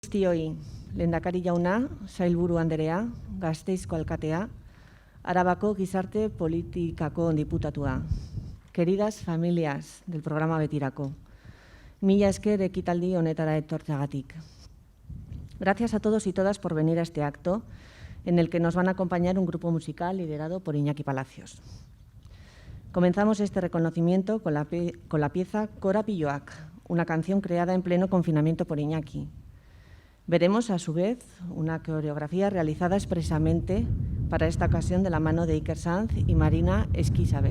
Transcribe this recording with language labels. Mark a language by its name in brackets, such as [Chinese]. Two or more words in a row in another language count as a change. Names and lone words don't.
[Basque] Guztioi, lehendakari jauna, sailburu anderea, Gasteizko alkatea, Arabako gizarte politikako diputatua. [Spanish] Queridas familias del programa Betirako, [Basque] mila esker ekitaldi honetara etortzeagatik. [Spanish] Gracias a todos y todas por venir a este acto en el que nos van a acompañar un grupo musical liderado por Iñaki Palacios. Comenzamos este reconocimiento con la pieza Korapilloak, una canción creada en pleno confinamiento por Iñaki. Veremos, a su vez, una coreografía realizada expresamente para esta ocasión de la mano de Iker Sanz y Marina Esquisabel.